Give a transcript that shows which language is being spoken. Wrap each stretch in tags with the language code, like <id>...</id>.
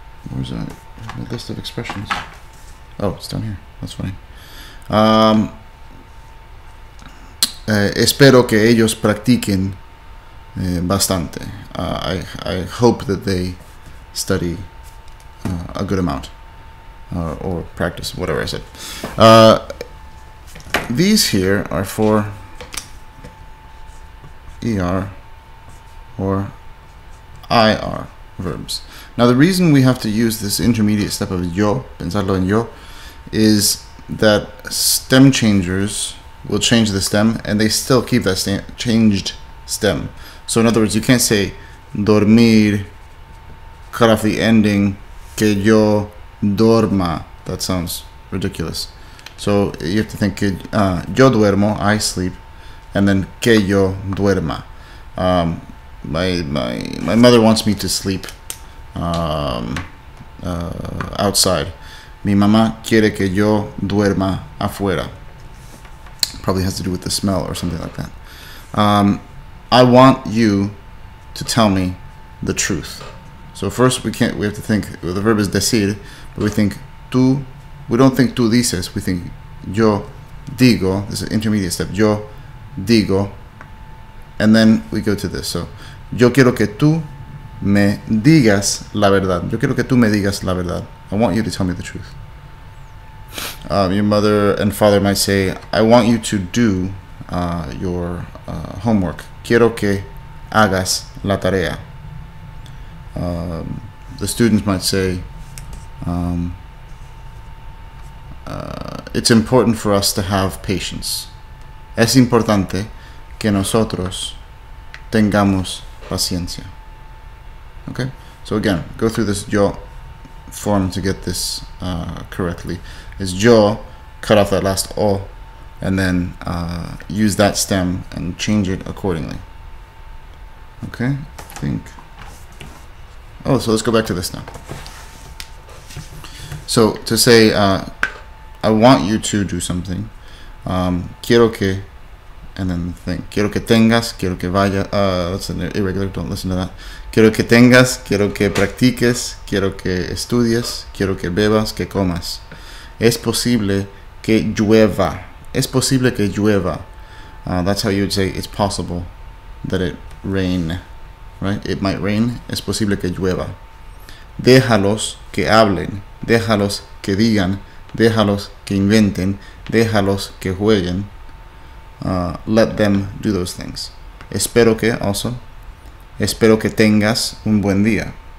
<en>Where's that? A list of expressions. Oh, it's down here. That's funny.</en> <es>Espero que ellos practiquen bastante.</es> <en>I hope that they study a good amount or practice, whatever I said. These here are for ER or IR verbs. Now the reason we have to use this intermediate step of yo,</en> <es>pensarlo en yo,</es> <en>is that stem changers will change the stem and they still keep that changed stem. So in other words, you can't say dormir, cut off the ending,</en> <es>que yo dorma.</es> <en>That sounds ridiculous. So you have to think</en> <es>que yo duermo,</es> <en>I sleep, and then</en> <es>que yo duerma.</es> <en>My mother wants me to sleep outside.</en> <es>Mi mamá quiere que yo duerma afuera.</es> <en>Probably has to do with the smell or something like that. I want you to tell me the truth. So first we have to think, the verb is decir, but we think tú, we don't think</en> <es>tú dices,</es> <en>we think</en> <es>yo digo.</es> <en>This is an intermediate step,</en> <es>yo digo,</es> <en>and then we go to this.</en> <es>So yo quiero que tú me digas la verdad. Yo quiero que tú me digas la verdad.</es> <en>I want you to tell me the truth. Your mother and father might say, I want you to do your homework.</en> <es>Quiero que hagas la tarea.</es> <en>The students might say, it's important for us to have patience.</en> <es>Es importante que nosotros tengamos paciencia.</es> <en>Okay? So again, go through this yo form to get this correctly. Is yo, cut off that last o, and then use that stem and change it accordingly. Okay? I think. Oh, so let's go back to this now. So to say, I want you to do something.</en> <es>Quiero que,</es> <en>and then think.</en> <es>Quiero que tengas, quiero que vaya.</es> <en>That's an irregular, don't listen to that.</en> <es>Quiero que tengas, quiero que practiques, quiero que estudies, quiero que bebas, que comas. Es posible que llueva. Es posible que llueva.</es> <en>That's how you would say it's possible that it rain. Right? It might rain.</en> <es>Es posible que llueva. Déjalos que hablen. Déjalos que digan. Déjalos que inventen. Déjalos que jueguen.</es> <en>Let them do those things.</en> <es>Espero que also. Espero que tengas un buen día.</es>